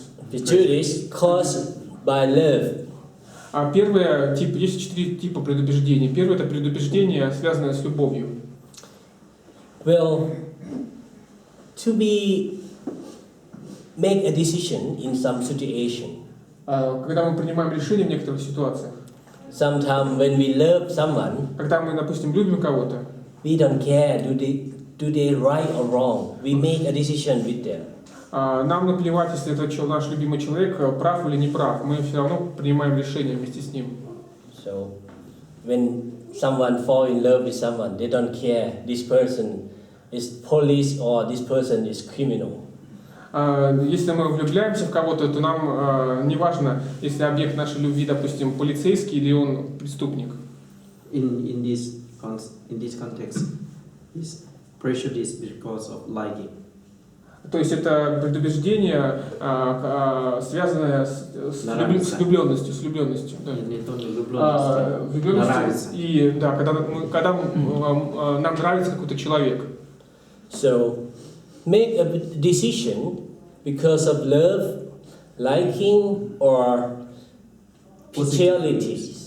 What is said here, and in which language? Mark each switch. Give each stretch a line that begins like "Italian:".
English: Prejudice caused by love.
Russian: Первый тип, есть 4 типа предубеждений. Первый — это предубеждение, связанное с любовью.
English: Well, to make a decision in some situation.
Russian: Когда мы принимаем решение в некоторых ситуациях.
English: Sometimes when we love someone,
Russian: когда мы, допустим, любим кого-то,
English: we don't care do they right or wrong. We make a decision with them.
Russian: Нам наплевать, если это наш любимый человек, прав или не прав. Мы все равно принимаем решение вместе с ним.
English: So, when someone fall in love with someone, they don't care this person is police or this person is criminal.
Russian: Если мы влюбляемся в кого-то, то нам не важно, если объект нашей любви, допустим, полицейский или он преступник.
English: In this context, is prejudice because of liking.
Russian: То есть это предубеждение, связанное с влюбленностью. Да. Влюбленностью и да, когда нам нравится какой-то человек.
English: So, make a decision because of love, liking, or partiality.